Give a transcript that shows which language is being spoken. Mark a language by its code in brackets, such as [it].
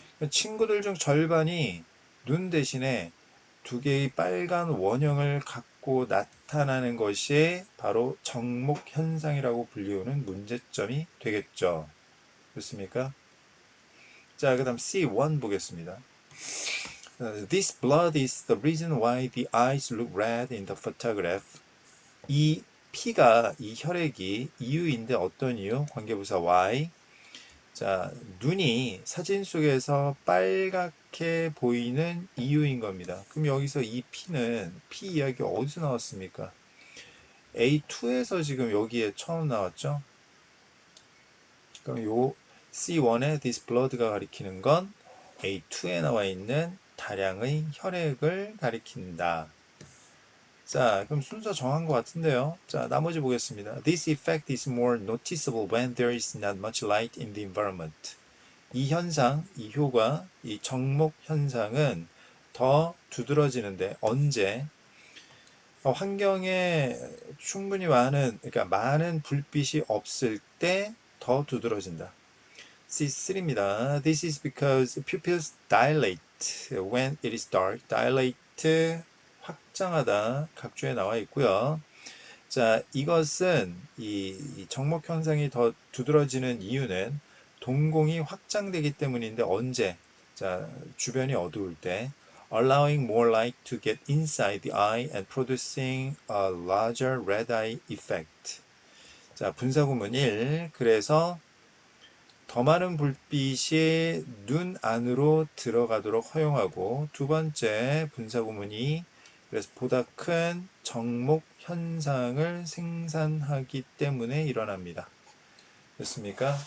[ko] 친구들 중 절반이 눈 대신에 두 개의 빨간 원형을 갖고 나타나는 것이 바로 정목 현상이라고 불리우는 문제점이 되겠죠. 그렇습니까? 자, 그 다음 C1 보겠습니다. [en] This blood is the reason why the eyes look red in the photograph. [ko] 이 피가, 이 혈액이 이유인데 어떤 이유? 관계부사 why. 자, 눈이 사진 속에서 빨갛게 보이는 이유인 겁니다. 그럼 여기서 이 피는 피 이야기 어디서 나왔습니까? A2에서 지금 여기에 처음 나왔죠? 그럼 요 C1의 this blood가 가리키는 건 A2에 나와 있는 다량의 혈액을 가리킨다. 자, 그럼 순서 정한 것 같은데요. 자, 나머지 보겠습니다. [en] This effect is more noticeable when there is not much light in the environment. [ko] 이 현상, 이 효과, 이 정목 현상은 더 두드러지는데 언제? 환경에 충분히 그러니까 많은 불빛이 없을 때 더 두드러진다. C3입니다. [en] This is because pupils dilate when it is dark. [ko] dilate 확장하다 각주에 나와 있고요. 자, 이것은 이 정목 현상이 더 두드러지는 이유는 동공이 확장되기 때문인데 언제? [en] 자, [ko] 주변이 어두울 때 [en] allowing more light to get inside the eye and producing a larger red eye effect. [ko] 자, 분사구문 1. 그래서 더 많은 불빛이 눈 안으로 들어가도록 허용하고 두 번째 분사구문 2. 그래서 보다 큰 정목 현상을 생산하기 때문에 일어납니다. 됐습니까?